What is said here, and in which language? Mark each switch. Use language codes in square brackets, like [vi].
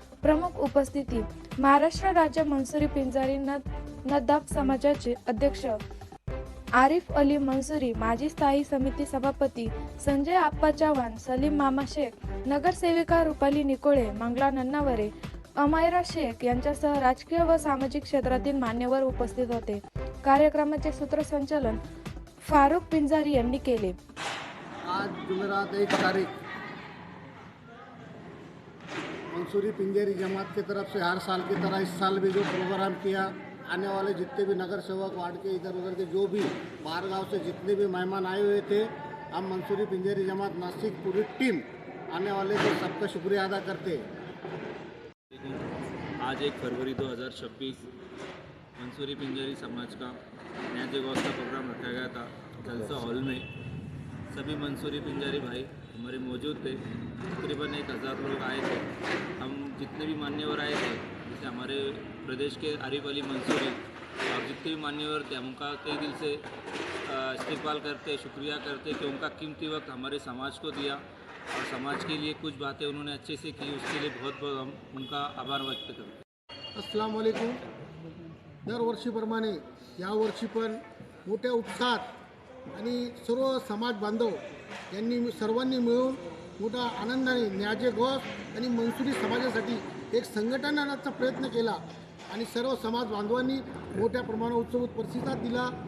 [mr] प्रमुख उपस्थिती: महाराष्ट्र राज्य मंसुरी पिंजारी नदाब समाजाचे अध्यक्ष आरिफ अली मंसुरी, माजी स्थायी समिती सभापती संजय आप्पा चव्हाण, सलीम मामा शेख, नगरसेविका रुपाली निकोळे, मंगला नन्नावरे, अमायरा शेख यांच्यासह राजकीय व सामाजिक क्षेत्रातील मान्यवर उपस्थित होते. कार्यक्रमाचे सूत्रसंचालन फारुख पिंजारी यांनी केले. [hi] आज जुमेरात 1 तारीख मंसूरी पिंजारी जमात की तरफ से हर साल की तरह इस साल भी जो प्रोग्राम किया, आने वाले जितने भी नगर सेवक वार्ड के इधर उधर के जो भी बाहर गांव से जितने भी मेहमान आए हुए थे, हम मंसूरी पिंजारी जमात नासिक पूरी टीम आने वाले को सबका शुक्रिया अदा करते हैं. आज 1 फरवरी 2026 मंसूरी पिंजारी समाज का नियाज-ए-गौस का प्रोग्राम रखा गया था जलसा हॉल में. सभी मंसूरी पिंजारी भाई हमारे मौजूद थे. तकरीबन 1000 लोग आए थे. हम जितने भी मान्यवर आए थे, जैसे हमारे प्रदेश के आरिफ अली मंसूरी और जितने भी मान्यवर थे, हम उनका कई दिल से इस्तेकबाल करते, शुक्रिया करते कि उनका कीमती वक्त हमारे समाज को दिया और समाज के लिए कुछ बातें उन्होंने अच्छे से की. उसके लिए बहुत बहुत हम उनका आभार व्यक्त करते हैं. अस्सलाम वालेकुम. [mr] दरवर्षीप्रमाणे यावर्षी पण मोठ्या उत्साहात आणि सर्व समाज बांधव यांनी सर्वांनी मिळून मोठा आनंदाने नियाज-ए-गौस आणि मंसूरी समाजासाठी एक संघटन आणण्याचा प्रयत्न केला आणि सर्व समाज बांधवांनी मोठ्या प्रमाणात उत्सव प्रतिसाद दिला.